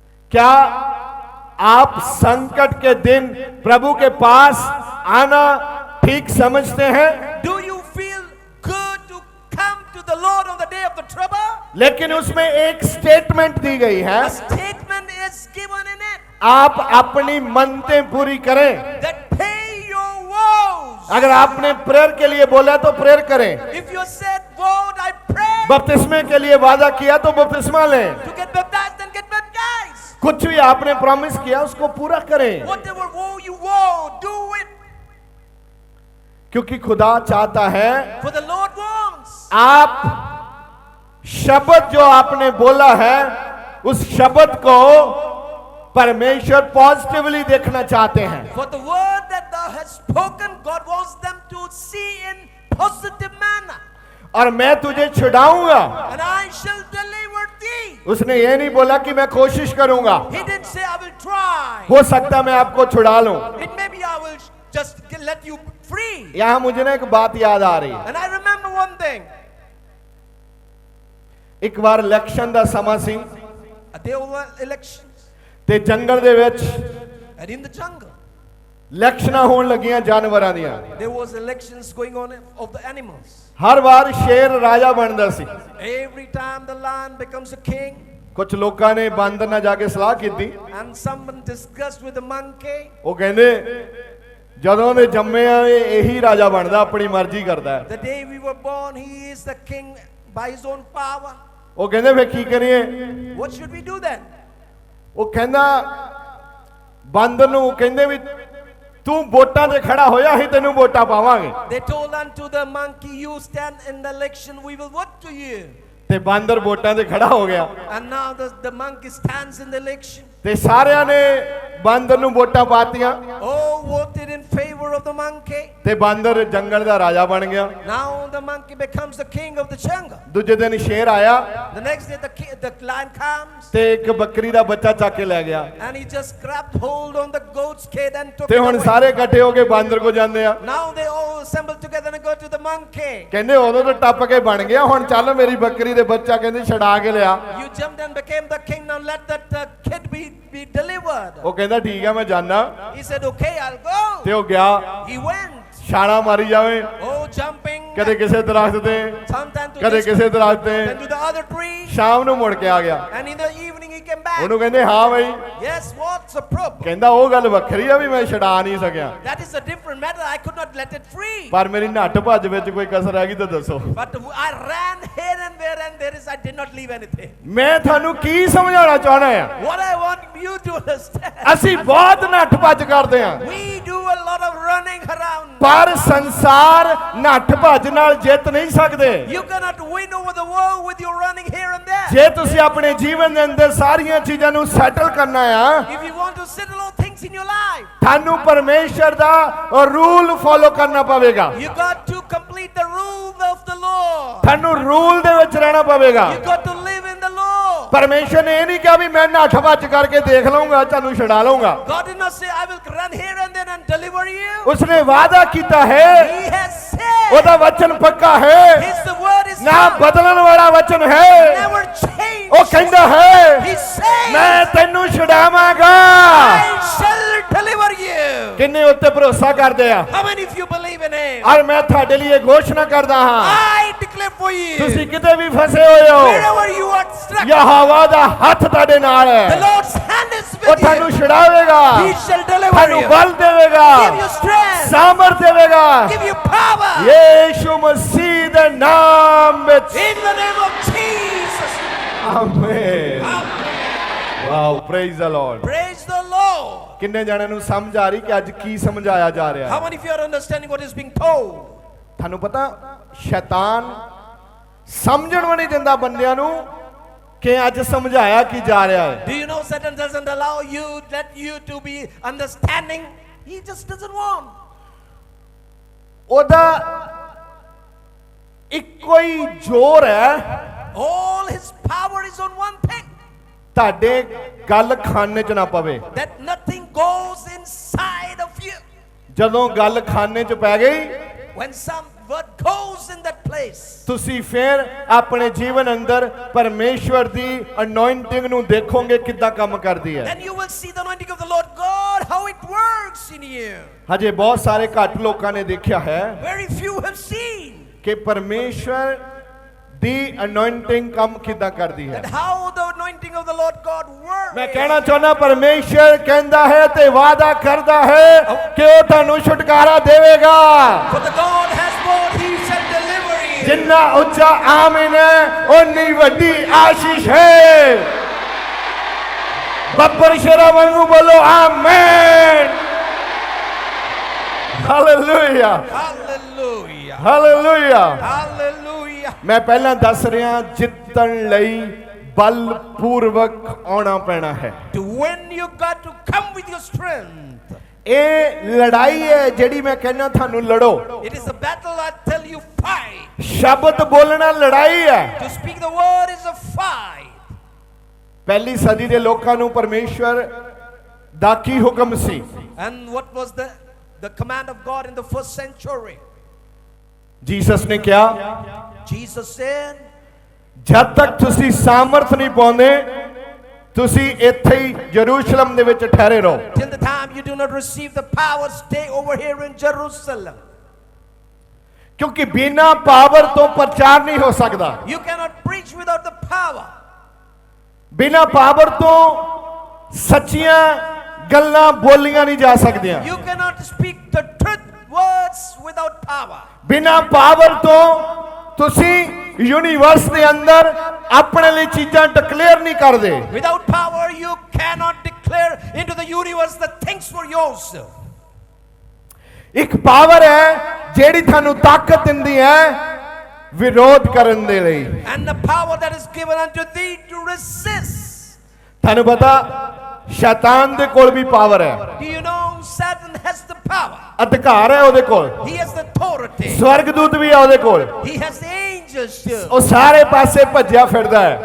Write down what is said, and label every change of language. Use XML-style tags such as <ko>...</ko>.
<hi>क्या आप संकट के दिन प्रभु के पास आना ठीक समझते हैं?</hi> <en>Do you feel good to come to the Lord on the day of the trouble?</en> <hi>लेकिन उसमें एक स्टेटमेंट दी गई है,</hi> <en>A statement is given in it</en> <hi>आप अपनी मन्नतें पूरी करें।</hi> <en>that pay your vows.</en> <hi>अगर आपने प्रेयर के लिए बोला तो प्रेयर करें,</hi> <en>If you said, Lord, I pray</en> <hi>बपतिस्मे के लिए वादा किया तो बपतिस्मा लें,</hi> <en>to get baptized, then get baptized.</en> <hi>कुछ भी आपने प्रॉमिस किया उसको पूरा करें,</hi> <en>Whatever vow you vow, do it.</en> <hi>क्योंकि खुदा चाहता है</hi> <en>For the Lord wants</en> <hi>आप शब्द जो आपने बोला है उस शब्द को परमेश्वर पॉजिटिवली देखना चाहते हैं।</hi> <en>for the word that thou hast spoken, God wants them to see in positive manner.</en> <hi>और मैं तुझे छुड़ाऊंगा।</hi> <en>And I shall deliver thee.</en> <hi>उसने ये नहीं बोला कि मैं कोशिश करूंगा,</hi> <en>He didn't say I will try.</en> <hi>हो सकता मैं आपको छुड़ा लूं।</hi> <en>It may be I will just let you free.</en> <hi>यहां मुझे ना एक बात याद आ रही है।</hi> <en>And I remember one thing.</en> <pa>ਇੱਕ ਵਾਰ ਇਲੈਕਸ਼ਨ ਦਾ ਸਮਾਂ ਸੀ</pa> <en>There were elections.</en> <pa>ਤੇ ਜੰਗਲ ਦੇ ਵਿੱਚ</pa> <en>And in the jungle,</en> <pa>ਇਲੈਕਸ਼ਨਾਂ ਹੋਣ ਲੱਗੀਆਂ ਜਾਨਵਰਾਂ ਦੀਆਂ।</pa> <en>there was elections going on of the animals.</en> <pa>ਹਰ ਵਾਰ ਸ਼ੇਰ ਰਾਜਾ ਬਣਦਾ ਸੀ।</pa> <en>Every time the lion becomes a king,</en> <pa>ਕੁਝ ਲੋਕਾਂ ਨੇ ਬਾਂਦਰ ਨਾਲ ਜਾ ਕੇ ਸਲਾਹ ਕੀਤੀ।</pa> <en>and someone discussed with the monkey.</en> <pa>ਉਹ ਕਹਿੰਦੇ ਜਦੋਂ ਦੇ ਜੰਮੇ ਆ ਇਹੀ ਰਾਜਾ ਬਣਦਾ, ਆਪਣੀ ਮਰਜ਼ੀ ਕਰਦਾ ਹੈ।</pa> <en>The day we were born, he is the king by his own power.</en> <pa>ਉਹ ਕਹਿੰਦੇ ਫੇਰ ਕੀ ਕਰੀਏ?</pa> <en>What should we do then?</en> <pa>ਉਹ ਕਹਿੰਦਾ ਬਾਂਦਰ ਨੂੰ ਕਹਿੰਦੇ ਵੀ ਤੂੰ ਵੋਟਾਂ ਤੇ ਖੜਾ ਹੋਇਆ ਅਸੀਂ ਤੈਨੂੰ ਵੋਟਾਂ ਪਾਵਾਂਗੇ।</pa> <en>They told unto the monkey, you stand in the election, we will vote to you.</en> <pa>ਤੇ ਬਾਂਦਰ ਵੋਟਾਂ ਤੇ ਖੜਾ ਹੋ ਗਿਆ</pa> <en>And now the monkey stands in the election.</en> <pa>ਤੇ ਸਾਰਿਆਂ ਨੇ ਬਾਂਦਰ ਨੂੰ ਵੋਟਾਂ ਪਾਤੀਆਂ</pa> <en>All voted in favor of the monkey.</en> <pa>ਤੇ ਬਾਂਦਰ ਜੰਗਲ ਦਾ ਰਾਜਾ ਬਣ ਗਿਆ।</pa> <en>Now the monkey becomes the king of the jungle.</en> <pa>ਦੂਜੇ ਦਿਨ ਸ਼ੇਰ ਆਇਆ</pa> <en>The next day the lion comes.</en> <pa>ਤੇ ਇੱਕ ਬੱਕਰੀ ਦਾ ਬੱਚਾ ਚੱਕ ਕੇ ਲੈ ਗਿਆ</pa> <en>And he just grabbed hold on the goat's kid and took</en> <pa>ਤੇ</pa> <en>it</en> <pa>ਹੁਣ</pa> <en>away.</en> <pa>ਸਾਰੇ ਇਕੱਠੇ ਹੋ ਕੇ ਬਾਂਦਰ ਕੋ ਜਾਂਦੇ ਆ।</pa> <en>Now they all assemble together and go to the monkey.</en> <pa>ਕਹਿੰਦੇ ਉਦੋਂ ਤਾਂ ਟੱਪ ਕੇ ਬਣ ਗਿਆ, ਹੁਣ ਚੱਲ ਮੇਰੀ ਬੱਕਰੀ ਦੇ ਬੱਚਾ ਕਹਿੰਦੇ ਛਡਾ ਕੇ ਲਿਆ।</pa> <en>You jumped and became the king. Now let that kid be delivered.</en> <pa>ਉਹ ਕਹਿੰਦਾ ਠੀਕ ਆ ਮੈਂ ਜਾਣਾ</pa> <en>He said, okay, I'll go.</en> <pa>ਤੇ ਉਹ ਗਿਆ,</pa> <en>He went.</en> <pa>ਛਾਲਾਂ ਮਾਰੀ ਜਾਵੇ,</pa> <en>Oh, jumping.</en> <pa>ਕਦੇ ਕਿਸੇ ਦਰਖਤ ਤੇ</pa> <en>Sometimes to</en> <pa>ਕਦੇ</pa> <en>this,</en> <pa>ਕਿਸੇ ਦਰਖਤ ਤੇ।</pa> <en>then to the other tree.</en> <pa>ਸ਼ਾਮ ਨੂੰ ਮੁੜ ਕੇ ਆ ਗਿਆ।</pa> <en>And in the evening he came back.</en> <pa>ਉਹਨੂੰ ਕਹਿੰਦੇ ਹਾਂ ਬਈ,</pa> <en>Yes, what's the problem?</en> <pa>ਕਹਿੰਦਾ ਉਹ ਗੱਲ ਵੱਖਰੀ ਆ ਵੀ ਮੈਂ ਛਡਾ ਨਹੀਂ ਸਕਿਆ,</pa> <en>That is a different matter. I could not let it free.</en> <pa>ਪਰ ਮੇਰੀ ਨੱਠ ਭੱਜ ਵਿੱਚ ਕੋਈ ਕਸਰ ਹੈਗੀ ਤਾਂ ਦੱਸੋ।</pa> <en>But I ran here and there and there is, I did not leave anything.</en> <pa>ਮੈਂ ਤੁਹਾਨੂੰ ਕੀ ਸਮਝਾਉਣਾ ਚਾਹਣਾ ਆ,</pa> <en>What I want you to understand.</en> <pa>ਅਸੀਂ ਬਹੁਤ ਨੱਠ ਭੱਜ ਕਰਦੇ ਆ,</pa> <en>We do a lot of running around.</en> <pa>ਪਰ ਸੰਸਾਰ ਨੱਠ ਭੱਜ ਨਾਲ ਜਿੱਤ ਨਹੀਂ ਸਕਦੇ।</pa> <en>You cannot win over the world with your running here and there.</en> <pa>ਜੇ ਤੁਸੀਂ ਆਪਣੇ ਜੀਵਨ ਦੇ ਅੰਦਰ ਸਾਰੀਆਂ ਚੀਜ਼ਾਂ ਨੂੰ ਸੈਟਲ ਕਰਨਾ ਆ,</pa> <en>If you want to settle all things in your life,</en> <pa>ਤੁਹਾਨੂੰ ਪਰਮੇਸ਼ਰ ਦਾ ਰੂਲ ਫੋਲੋ ਕਰਨਾ ਪਵੇਗਾ।</pa> <en>you got to complete the rule of the Lord.</en> <pa>ਤੁਹਾਨੂੰ ਰੂਲ ਦੇ ਵਿੱਚ ਰਹਿਣਾ ਪਵੇਗਾ।</pa> <en>You got to live in the Lord.</en> <pa>ਪਰਮੇਸ਼ਰ ਨੇ ਇਹ ਨਹੀਂ ਕਿਹਾ ਵੀ ਮੈਂ ਨੱਠ ਭੱਜ ਕਰਕੇ ਦੇਖ ਲਵਾਂਗਾ ਤੁਹਾਨੂੰ ਛੁਡਾ ਲਵਾਂਗਾ।</pa> <en>God did not say, I will run here and then and deliver you.</en> <pa>ਉਸਨੇ ਵਾਅਦਾ ਕੀਤਾ ਹੈ,</pa> <en>He has said,</en> <pa>ਉਹਦਾ ਵਚਨ ਪੱਕਾ ਹੈ,</pa> <en>His word is</en> <pa>ਨਾ</pa> <en>true.</en> <pa>ਬਦਲਣ ਵਾਲਾ ਵਚਨ ਹੈ।</pa> <en>Never change.</en> <pa>ਉਹ ਕਹਿੰਦਾ ਹੈ</pa> <en>He says,</en> <pa>ਮੈਂ ਤੈਨੂੰ ਛੁਡਾਵਾਂਗਾ।</pa> <en>I shall deliver you.</en> <pa>ਕਿੰਨੇ ਉੱਤੇ ਭਰੋਸਾ ਕਰਦੇ ਆ?</pa> <en>How many of you believe in Him?</en> <pa>ਔਰ ਮੈਂ ਤੁਹਾਡੇ ਲਈ ਘੋਸ਼ਣਾ ਕਰਦਾ ਹਾਂ,</pa> <en>I declare for you,</en> <pa>ਤੁਸੀਂ ਕਿਤੇ ਵੀ ਫਸੇ ਹੋਏ ਹੋ,</pa> <en>wherever you are struck,</en> <pa>Jehovah ਦਾ ਹੱਥ ਤੁਹਾਡੇ ਨਾਲ</pa> <en>the</en> <pa>ਹੈ।</pa> <en>Lord's hand is</en> <pa>ਉਹ</pa> <en>with</en> <pa>ਤੁਹਾਨੂੰ</pa> <en>you.</en> <pa>ਛੁਡਾਵੇਗਾ,</pa> <en>He shall deliver</en> <pa>ਤੁਹਾਨੂੰ</pa> <en>you,</en> <pa>ਬਲ ਦੇਵੇਗਾ,</pa> <en>give you strength,</en> <pa>ਸਾਮਰਥ ਦੇਵੇਗਾ।</pa> <en>give you power.</en> <pa>ਯੀਸ਼ੂ ਮਸੀਹ ਦੇ ਨਾਮ ਵਿੱਚ</pa> <en>In the name of Jesus. Amen. Wow, praise the Lord. Praise the Lord.</en> <pa>ਕਿੰਨੇ ਜਣਿਆਂ ਨੂੰ ਸਮਝ ਆ ਰਹੀ ਕਿ ਅੱਜ ਕੀ ਸਮਝਾਇਆ ਜਾ ਰਿਹਾ</pa> <en>How</en> <pa>ਹੈ?</pa> <en>many of you are understanding what is being told?</en> <pa>ਤੁਹਾਨੂੰ ਪਤਾ ਸ਼ੈਤਾਨ ਸਮਝਣ ਵੀ ਨਹੀਂ ਦਿੰਦਾ ਬੰਦਿਆਂ ਨੂੰ ਕਿ ਅੱਜ ਸਮਝਾਇਆ ਕੀ ਜਾ ਰਿਹਾ ਹੈ।</pa> <en>Do you know Satan doesn't allow you, let you to be understanding? He just doesn't want.</en> <pa>ਉਹਦਾ ਇੱਕੋ ਹੀ ਜ਼ੋਰ ਹੈ,</pa> <en>All his power is on one thing,</en> <pa>ਤੁਹਾਡੇ ਗੱਲ ਖਾਨੇ 'ਚ ਨਾ ਪਵੇ।</pa> <en>that nothing goes inside of you.</en> <pa>ਜਦੋਂ ਗੱਲ ਖਾਨੇ 'ਚ ਪੈ ਗਈ</pa> <en>When some word goes in that place.</en> <pa>ਤੁਸੀਂ ਫਿਰ ਆਪਣੇ ਜੀਵਨ ਅੰਦਰ ਪਰਮੇਸ਼ਵਰ ਦੀ ਅਨੋਇੰਟਿੰਗ ਨੂੰ ਦੇਖੋਗੇ ਕਿੱਦਾਂ ਕੰਮ ਕਰਦੀ ਹੈ।</pa> <en>Then you will see the anointing of the Lord God, how it works in you.</en> <pa>ਹਜੇ ਬਹੁਤ ਸਾਰੇ ਘੱਟ ਲੋਕਾਂ ਨੇ ਦੇਖਿਆ ਹੈ</pa> <en>Very few have seen.</en> <pa>ਕਿ ਪਰਮੇਸ਼ਵਰ ਦੀ ਅਨੋਇੰਟਿੰਗ ਕੰਮ ਕਿੱਦਾਂ ਕਰਦੀ ਹੈ।</pa> <en>And how the anointing of the Lord God works.</en> <pa>ਮੈਂ ਕਹਿਣਾ ਚਾਹੁੰਦਾ ਪਰਮੇਸ਼ਵਰ ਕਹਿੰਦਾ ਹੈ ਤੇ ਵਾਅਦਾ ਕਰਦਾ ਹੈ ਕਿ ਉਹ ਤੁਹਾਨੂੰ ਛੁਟਕਾਰਾ ਦੇਵੇਗਾ।</pa> <en>For the God has sworn he shall deliver you.</en> <pa>ਜਿੰਨਾ ਉੱਚਾ ਆਮੀਨ ਹੈ ਓਨੀ ਵੱਡੀ ਆਸ਼ੀਸ਼ ਹੈ। ਬੱਬਰ ਸ਼ੇਰਾਂ ਵਾਂਗੂ ਬੋਲੋ ਆਮੀਨ। Hallelujah</pa> <en>Hallelujah.</en> <pa>ਹਾਲੇਲੂਇਆ।</pa> <en>Hallelujah.</en> <pa>ਮੈਂ ਪਹਿਲਾਂ ਦੱਸ ਰਿਹਾ ਜਿੱਤਣ ਲਈ ਬਲਪੂਰਵਕ ਆਉਣਾ ਪੈਣਾ ਹੈ।</pa> <en>To win you got to come with your strength.</en> <pa>ਇਹ ਲੜਾਈ ਹੈ ਜਿਹੜੀ ਮੈਂ ਕਹਿੰਦਾ ਤੁਹਾਨੂੰ ਲੜੋ।</pa> <en>It is a battle, I tell you, fight.</en> <pa>ਸ਼ਬਦ ਬੋਲਣਾ ਲੜਾਈ ਹੈ।</pa> <en>To speak the word is a fight.</en> <pa>ਪਹਿਲੀ ਸਦੀ ਦੇ ਲੋਕਾਂ ਨੂੰ ਪਰਮੇਸ਼ਵਰ ਦਾ ਕੀ ਹੁਕਮ ਸੀ?</pa> <en>And what was the command of God in the first century?</en> <pa>Jesus ਨੇ ਕਿਹਾ</pa> <en>Jesus said,</en> <pa>ਜਦ ਤੱਕ ਤੁਸੀਂ ਸਾਮਰਥ ਨਹੀਂ ਪਾਉਂਦੇ ਤੁਸੀਂ ਇੱਥੇ ਹੀ ਯਰੂਸ਼ਲਮ ਦੇ ਵਿੱਚ ਠਹਿਰੇ ਰਹੋ।</pa> <en>till the time you do not receive the power, stay over here in Jerusalem.</en> <pa>ਕਿਉਂਕਿ ਬਿਨਾਂ ਪਾਵਰ ਤੋਂ ਪ੍ਰਚਾਰ ਨਹੀਂ ਹੋ ਸਕਦਾ।</pa> <en>You cannot preach without the power.</en> <pa>ਬਿਨਾਂ ਪਾਵਰ ਤੋਂ ਸੱਚੀਆਂ ਗੱਲਾਂ ਬੋਲੀਆਂ ਨਹੀਂ ਜਾ ਸਕਦੀਆਂ।</pa> <en>You cannot speak the truth words without power.</en> <pa>ਬਿਨਾਂ ਪਾਵਰ ਤੋਂ ਤੁਸੀਂ ਯੂਨੀਵਰਸ ਦੇ ਅੰਦਰ ਆਪਣੇ ਲਈ ਚੀਜ਼ਾਂ ਡਿਕਲੇਅਰ ਨਹੀਂ ਕਰਦੇ।</pa> <en>Without power you cannot declare into the universe the things for yourself.</en> <pa>ਇੱਕ ਪਾਵਰ ਹੈ ਜਿਹੜੀ ਤੁਹਾਨੂੰ ਤਾਕਤ ਦਿੰਦੀ ਹੈ ਵਿਰੋਧ ਕਰਨ ਦੇ ਲਈ।</pa> <en>And the power that is given unto thee to resist.</en> <pa>ਤੁਹਾਨੂੰ ਪਤਾ ਸ਼ੈਤਾਨ ਦੇ ਕੋਲ ਵੀ ਪਾਵਰ ਹੈ।</pa> <en>Do you know Satan has the power?</en> <pa>ਅਧਿਕਾਰ ਹੈ ਉਹਦੇ ਕੋਲ।</pa> <en>He has the authority.</en> <pa>ਸਵਰਗਦੂਤ ਵੀ ਹੈ ਉਹਦੇ ਕੋਲ।</pa> <en>He has the angels too.</en> <pa>ਉਹ ਸਾਰੇ ਪਾਸੇ ਭੱਜਿਆ ਫਿਰਦਾ ਹੈ।</pa>